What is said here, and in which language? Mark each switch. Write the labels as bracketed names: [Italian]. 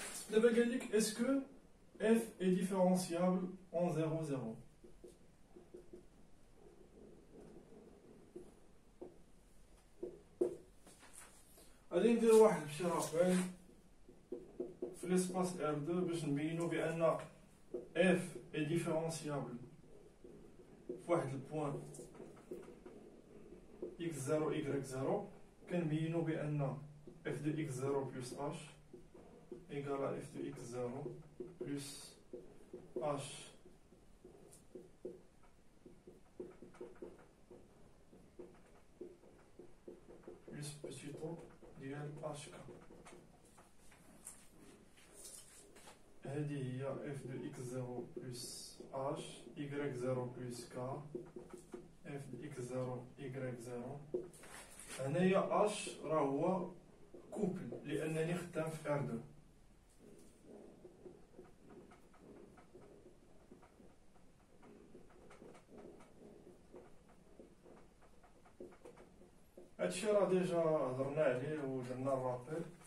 [Arabic] دابا قال لك اسكو [French] f est différenciable en 0 0. [Arabic] غادي ندير واحد الشرافين في ليسباس R2 باش نبينو بان [French] f est différenciable [Arabic] في واحد البوان [French] x0 y0 [Arabic] كنبينو بأن [French] f de x0 plus h égale à f de x0 plus h plus petit o ديال hk. [Arabic] هذه هي [French] f de x0 plus h y0 plus k f de x0 y0. [Arabic] هنايا h راه هو كوبل لانني خدام في r2. هادشي راه ديجا هضرنا عليه ودرنا الرابيل.